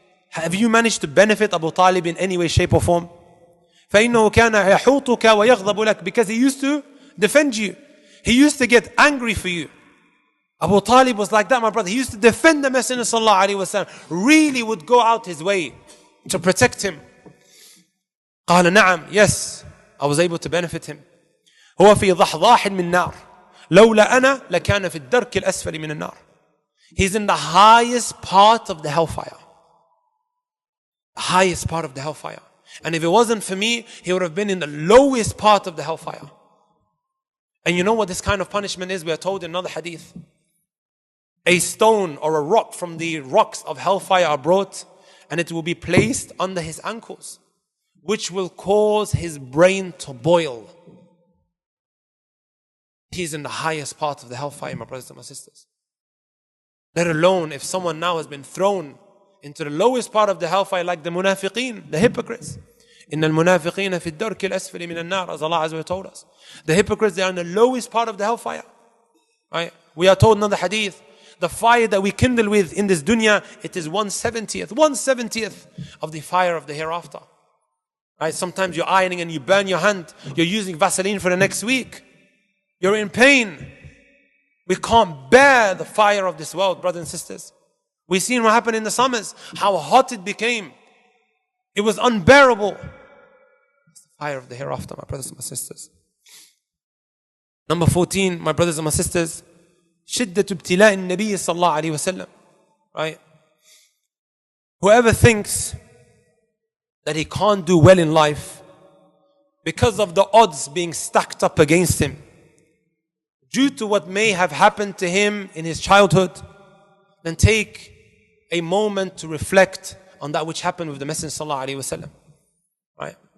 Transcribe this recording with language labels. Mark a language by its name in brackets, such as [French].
[English] Have you managed to benefit Abu Talib in any way, shape or form? [Arabic] فإنه كان يحوطك ويغضب لك, [English] because he used to defend you. He used to get angry for you. Abu Talib was like that, my brother. He used to defend the Messenger sallallahu alaihi wasallam. Really would go out his way to protect him. [Arabic] قال نعم, [English] yes, I was able to benefit him. [Arabic] هو في ضحضاح من نار لولا أنا لكان في الدرك الأسفل من النار. [English] He's in the highest part of the hellfire. The highest part of the hellfire. And if it wasn't for me, he would have been in the lowest part of the hellfire. And you know what this kind of punishment is? We are told in another hadith. A stone or a rock from the rocks of hellfire are brought, and it will be placed under his ankles, which will cause his brain to boil. He's in the highest part of the hellfire, my brothers and my sisters. Let alone if someone now has been thrown into the lowest part of the hellfire, like the munafiqeen, the hypocrites. [Arabic] إِنَّ الْمُنَافِقِينَ فِي الدَّرْكِ الْأَسْفَلِ مِنَ النَّارِ, [English] as Allah Azza wa told us. The hypocrites, they are in the lowest part of the hellfire. Right? We are told in another hadith, the fire that we kindle with in this dunya, it is 1/70th of the fire of the hereafter. Right? Sometimes you're ironing and you burn your hand. You're using Vaseline for the next week. You're in pain. We can't bear the fire of this world, brothers and sisters. We've seen what happened in the summers, how hot it became. It was unbearable. It's the fire of the hereafter, my brothers and my sisters. Number 14, my brothers and my sisters, [Arabic] شدة ابتلاء النبي صلى الله عليه وسلم. [English] Right? Whoever thinks that he can't do well in life because of the odds being stacked up against him, due to what may have happened to him in his childhood, then take a moment to reflect on that which happened with the Messenger sallallahu alaihi wasallam. Right?